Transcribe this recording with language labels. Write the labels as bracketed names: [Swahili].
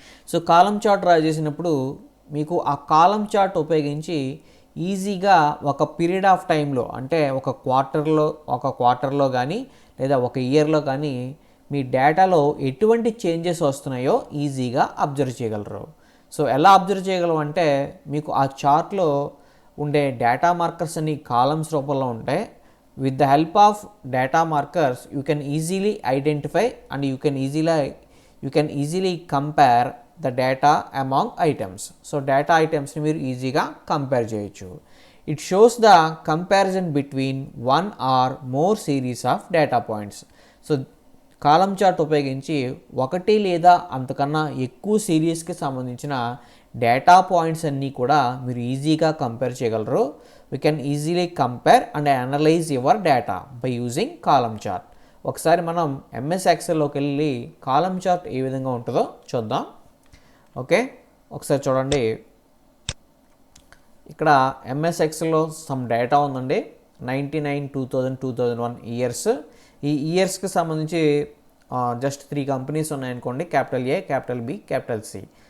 [Telugu] So column chart draw చేసినప్పుడు మీకు ఆ కాలమ్ చార్ట్ ఉపయోగించి ఈజీగా ఒక పీరియడ్ ఆఫ్ టైంలో అంటే ఒక క్వార్టర్లో కానీ లేదా ఒక ఇయర్లో కానీ మీ డేటాలో ఎటువంటి చేంజెస్ వస్తున్నాయో ఈజీగా అబ్జర్వ్ చేయగలరు. సో ఎలా అబ్జర్వ్ చేయగలరు అంటే మీకు ఆ చార్ట్లో ఉండే డేటా మార్కర్స్ అన్ని కాలమ్స్ రూపంలో ఉంటాయి. [English] With the help of data markers you can easily identify and you can easily compare the data among items. [Telugu] So data items ni meer easy ga compare cheyochu. [English] It shows the comparison between one or more series of data points. [Telugu] So column chart ఉపయోగించి ఒకటి లేదా అంతకన్నా ఎక్కువ సిరీస్కి సంబంధించిన data points అన్నీ కూడా మీరు ఈజీగా కంపేర్ చేయగలరు. [English] We can easily compare and analyze your data by using column chart. [Telugu] ఒకసారి మనం MS Excelలోకి వెళ్ళి కాలమ్ చార్ట్ ఏ విధంగా ఉంటుందో చూద్దాం. ఓకే, ఒకసారి చూడండి. ఇక్కడ MS Excelలో సమ్ డేటా ఉందండి. 99, 2000, 2001 ఇయర్స్. ఈ ఇయర్స్కి సంబంధించి జస్ట్ 3 కంపెనీస్ ఉన్నాయనుకోండి, క్యాపిటల్ ఏ, క్యాపిటల్ బి, క్యాపిటల్ సి.